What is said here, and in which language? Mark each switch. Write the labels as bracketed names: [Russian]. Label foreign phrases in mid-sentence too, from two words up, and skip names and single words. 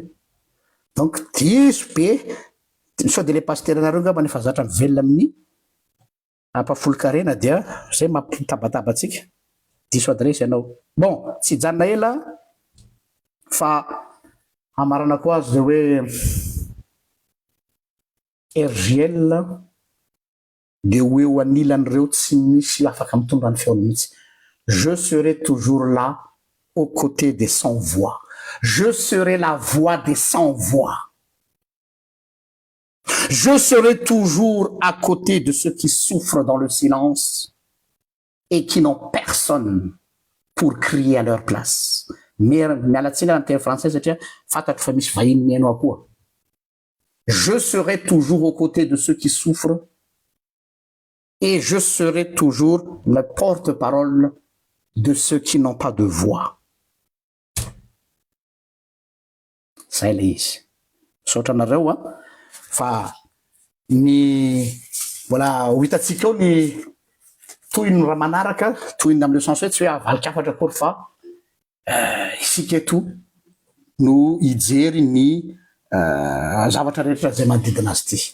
[Malagasy] Donc diso be sao de le pasteur anareo ngamba nefa zatra mivelona amin'ny ampafolo-karena dia zay mampitabatabaatsika diso adresy ianao. Bon tsy hijanona ela fa amarana koa azy zay hoe RGL de hoe ho anilan'ireo tsy misy afaka mitondra ny feony mihitsy. [French] Je serai toujours là aux côtés des sans voix. Je serai la voix des sans voix. Je serai toujours à côté de ceux qui souffrent dans le silence et qui n'ont personne pour crier à leur place. [Malagasy] Mialatsiny [French] en terre française [Malagasy] satria fantatro fa misy vahiny miaino koa. [French] Je serai toujours aux côtés de ceux qui souffrent et je serai toujours le porte-parole de ceux qui n'ont pas de voix. [Malagasy] Zay le izy. Saotra anareo fa ny voilà ho hitatsika ao ny toy ny raha manaraka toy ny am'le sens hoe tsy hoe avalikafatra akory fa isika eto no hijery ny zavatra rehetra zay manodidina azy ty.